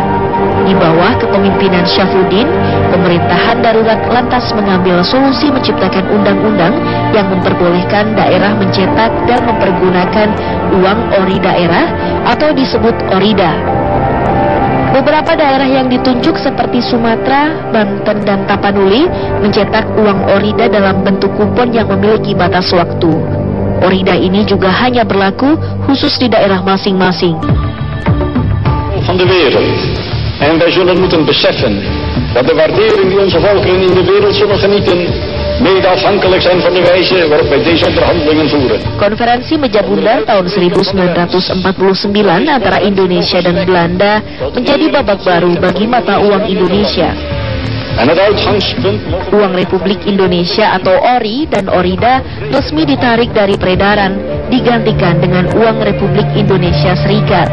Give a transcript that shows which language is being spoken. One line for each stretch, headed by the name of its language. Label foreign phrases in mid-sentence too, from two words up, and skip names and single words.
Indonesian: Di bawah kepemimpinan Syafruddin, pemerintahan darurat lantas mengambil solusi menciptakan undang-undang yang memperbolehkan daerah mencetak dan mempergunakan uang ori daerah atau disebut orida. Beberapa daerah yang ditunjuk seperti Sumatera, Banten, dan Tapanuli mencetak uang orida dalam bentuk kupon yang memiliki batas waktu. Orida ini juga hanya berlaku khusus di daerah masing-masing.
Dutch: Van de wereld. En wij zullen moeten beseffen dat de waardering die onze volkeren in de wereld zullen genieten mede afhankelijk zijn van de wijze waarop wij deze onderhandelingen voeren.
Indonesian: Konferensi Meja Bundar tahun 1949 antara Indonesia dan Belanda menjadi babak baru bagi mata uang Indonesia. Uang Republik Indonesia atau ori dan orida resmi ditarik dari peredaran, digantikan dengan uang Republik Indonesia Serikat.